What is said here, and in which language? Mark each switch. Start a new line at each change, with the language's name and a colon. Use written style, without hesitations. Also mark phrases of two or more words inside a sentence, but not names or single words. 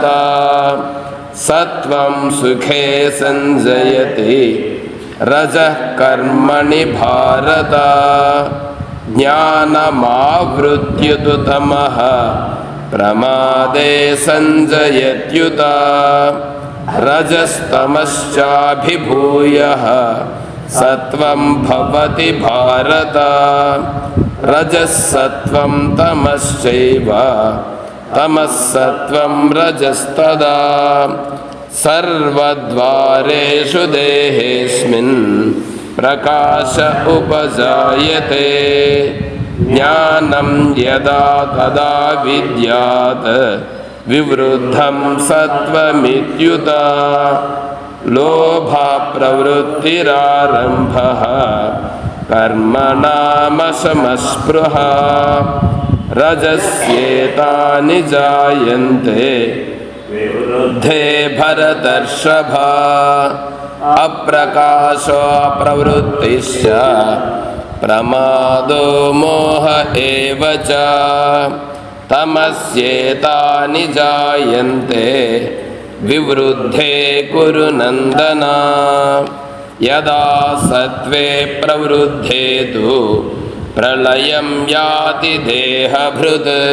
Sanskrit: ಸತ್ವಂ ಸುಖೇ ಸಂಜಯತಿ ರಜಃ ಕರ್ಮಣಿ ಭಾರತ. ಜ್ಞಾನಮಾವೃತ್ಯ ತು ತಮಃ ಪ್ರಮಾದೇ ಸಂಜಯತ್ಯುತ. ರಜಸ್ತಮಶ್ಚಾಭಿಭೂಯಃ ಸತ್ವಂ ಭವತಿ ಭಾರತ. ರಜಸ್ಸತ್ವಂ ತಮಶ್ಚೈವ ತಮಸ್ಸತ್ವಂ ರಜಸ್ತದಾ. ಸರ್ವದ್ವಾರೇಷು ದೇಹೇಸ್ಮಿನ್ ಪ್ರಕಾಶ ಉಪಜಾಯತೆ. ಜ್ಞಾನಂ ಯದಾ ತದಾ ವಿದ್ಯಾತ್ ವಿವೃದ್ಧಂ ಸತ್ವಮಿತ್ಯುತ. ಲೋಭ ಪ್ರವೃತ್ತಿರಾರಂಭಃ ಕರ್ಮಣಾಮಶಮಸ್ಪೃಹ. ರಜಸ್ಯೇತಾನಿ ಜಾಯಂತೆ ವಿವೃದ್ಧೇ ಭರತರ್ಷಭ. ಅಪ್ರಕಾಶೋ ಪ್ರವೃತ್ತಿಶ್ಚ ಪ್ರಮಾದೋ ಮೋಹ ಏವ ಚ. ತಮಸ್ಯೇತಾನಿ ಜಾಯಂತೆ ವಿವೃದ್ಧೇ ಕುರು ನಂದನ. ಯದಾ ಸತ್ವೇ ಪ್ರವೃದ್ಧೇ ತು ಪ್ರಳಯಂ ಯಾತಿ ದೇಹಭೃತ್.